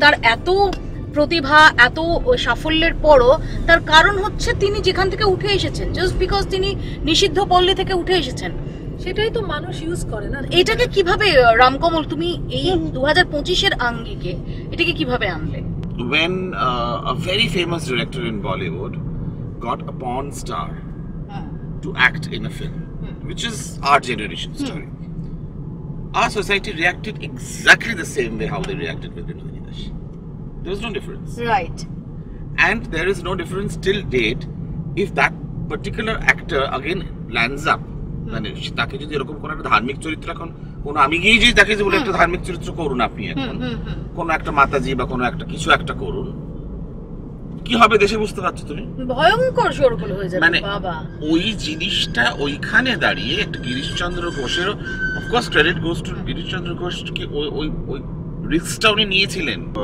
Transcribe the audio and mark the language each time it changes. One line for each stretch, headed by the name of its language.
Bangla: তার এত প্রতিভা, এত সাফল্যের পরও তার কারণ হচ্ছে তিনি যেখান থেকে উঠে এসেছেন,
English: just because
Bangla: তিনি নিষিদ্ধ পল্লী থেকে উঠে এসেছেন। সেটাই তো মানুষ ইউজ করে না। এটাকে কিভাবে রামকমল তুমি এই 2025-এর আঙ্গিকে এটাকে কিভাবে আনলে?
English: When a very famous director in Bollywood got a porn star to act in a film, which is our generation story, our society reacted exactly the same way how they reacted with Binodini Dash. There was no difference.
Bangla: Right.
English: And there is no difference till date if that particular actor again lands up.
Bangla: মানে তাকে যদি এরকম কোন একটা ধার্মিক চরিত্র, এখন কোন আমি গিয়ে যদি তাকে যে বলে একটা ধার্মিক চরিত্র করুন আপনি, এখন কোন একটা মাতাজি বা কোন একটা কিছু একটা করুন, কি হবে দেশে বুঝতে পারছো তুমি? ভয়ঙ্কর শোরগোল হয়ে যাবে মানে বাবা। ওই জিনিসটা ওইখানে দাঁড়িয়ে একটা Girishchandra ঘোষেরও
English: of course credit goes to
Bangla: Girishchandra Ghosh, কি ওই রিস্কটা উনি নিয়েছিলেন।